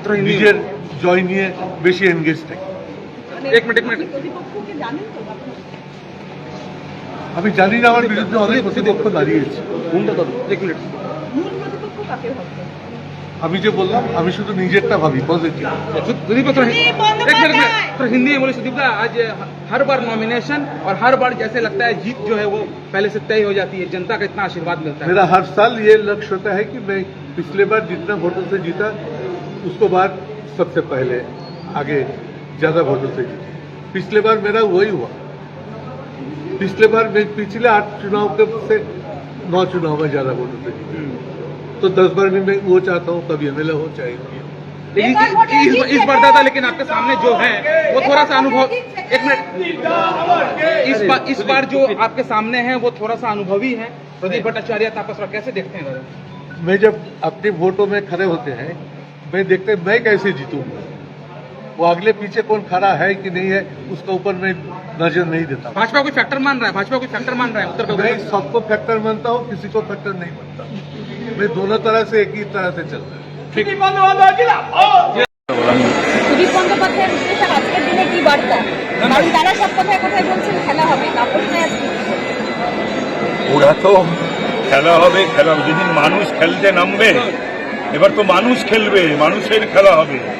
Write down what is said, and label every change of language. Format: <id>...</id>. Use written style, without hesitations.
<bn>নিজের জয় নিয়ে বেশি এনগেজ থাকি। মানে এক মিনিট। প্রতিপক্ষকে জানেন তো আপনি? আমি জানি না, আমার বিরুদ্ধে অনেক প্রতিপক্ষ দাঁড়িয়েছে। এক মিনিট, মূল প্রতিপক্ষ কাকে ভাবছেন? আমি যে বললাম, আমি শুধু নিজেরটা ভাবি পজিটিভ।</bn> <hi>सुदीप एक मिनट थोड़ा हिंदी में बोले। सुदीप दा, आज हर बार नॉमिनेशन और हर बार जैसे लगता है जीत जो है वो पहले से तय हो जाती है, जनता का इतना आशीर्वाद मिलता है। मेरा हर साल ये लक्ष्य होता है कि मैं पिछले बार जितना वोटों से जीता उसको बाद सबसे पहले आगे ज्यादा वोटों से जीता। पिछले बार मेरा वही हुआ। पिछले बार मैं पिछले 8 चुनाव के से 9 चुनाव में ज्यादा वोटों से जीता। तो 10 बार भी मैं वो चाहता हूँ, कभी एमएलए हो चाहे इस बार दादा, लेकिन आपके सामने जो है वो थोड़ा सा अनुभव, एक मिनट, इस बार जो आपके सामने है वो थोड़ा सा अनुभवी है, प्रदीप भट्टाचार्य, तापस राय, कैसे देखते हैं दादा? मैं जब अपने वोटों में खड़े होते हैं मैं देखते मैं कैसे जीतूंगा। वो अगले पीछे कौन खड़ा है कि नहीं है उसका ऊपर मैं नजर नहीं देता। भाजपा कोई फैक्टर मान रहा है? भाजपा कोई फैक्टर मान रहा है उत्तर मैं प्रदेश? सबको फैक्टर मानता हूँ, किसी को फैक्टर नहीं मानता। मैं दोनों तरह से एक ही तरह से चलता हूँ।</hi> <bn>সুদীপ বন্দ্যোপাধ্যায়ের উদ্দেশ্যে আজকের দিনে কি বার্তা? কারণ তারা সব কথায় কথায় বলছেন খেলা হবে, তাপস রায় আজকে ওরা তো খেলা হবে, যেদিন মানুষ খেলতে নামবে এবার তো মানুষ খেলবে, মানুষের খেলা হবে।</bn>